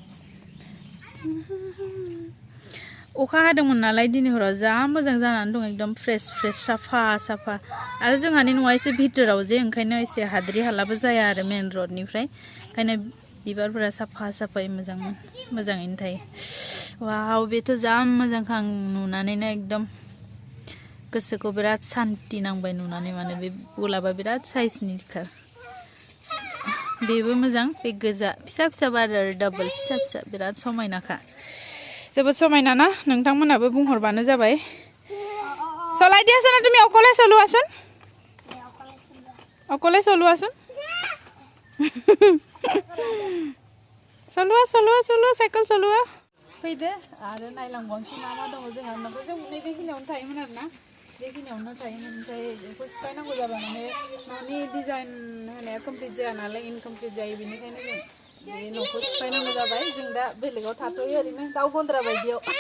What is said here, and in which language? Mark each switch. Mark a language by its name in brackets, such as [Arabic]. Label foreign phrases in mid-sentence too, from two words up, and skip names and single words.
[Bodo] अखा हादोंमोन नालाय दिनै हराव जा मोजां जानानै दं एकदम फ्रेश साफा आरो जोंहानि न'आ एसे भितराव जे ओंखायनो एसे हाद्रि हालाबो जाया आरो मेन रडनिफ्राय ओंखायनो बिबारफोरा साफायै मोजाङैनो थायो वाव बेथ' जा मोजांखा आं नुनानैनो एकदम गोसोखौ बिराद सान्ति नांबाय नुनानै माने बे गलाबा बिराद साइजनिखा बेबो मोजां बे गोजा फिसा बारो आरो डाबल फिसा बिराद समायनाखा जोबोद समायना ना नोंथांमोनाबो बुंहरबानो जाबाय [Assamese] চলাই দিয়াছ না তুমি অকলে চলোৱাচোন চলোৱা সাইকেল চলোৱা [Bodo] फैदो आरो नायलांबावनोसै मा दङ जोंहा जों नैबेखिनियावनो थायोमोन आरोना बेखिनियावनो थायोमोन ओमफ्राय बेखौ सिफायनांगौ जाबाय माने न'नि डिजाइन होनाया कमप्लिट जाया नालाय इनकमप्लिट जायो बेनिखायनो जों बे न'खौ सिफायनांगौ जाबाय जों दा बेलेगाव थाथ'यो ओरैनो दाउ गन्द्रा बायदियाव